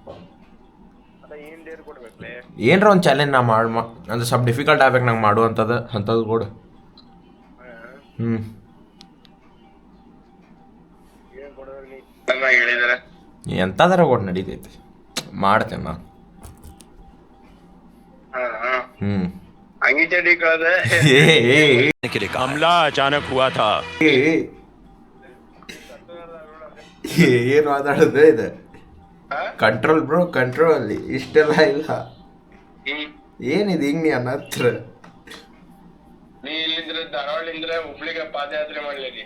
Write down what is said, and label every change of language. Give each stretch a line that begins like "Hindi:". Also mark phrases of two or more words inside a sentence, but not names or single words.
Kannada: ಏನರ ಒಂದು ಚಾಲೆಂಜ್ ನಾ ಅಂದ್ರೆ ಸ್ವಲ್ಪ ಡಿಫಿಕಲ್ಟ್ ಆಗ್ಬೇಕು ನಂಗೆ ಮಾಡುವಂಥದ್ದು ಅಂಥದ್ದು ಕೊಡು. ಎಂಥದಾರ ಕೊಡು ನಡೀತೈತಿ, ಮಾಡ್ತೇನೆ ನಾನು.
Hindi: हमला अचानक हुआ था.
Kannada: ಏನು ಮಾತಾಡೋದು ಇದು?
English: control bro, control.
Kannada: ಇಷ್ಟೆಲ್ಲ ಇಲ್ಲ. ಏನಿದೆ ಹಿಂಗೆ ನೀ ನನ್ನ ಹತ್ರ? ನೀ ಇಲ್ಲಿಂದ್ರೆ ಧಾರವಾಡಿಂದ್ರೆ ಹುಬ್ಳಿಗೆ ಪಾದಯಾತ್ರೆ ಮಾಡ್ಲಿ.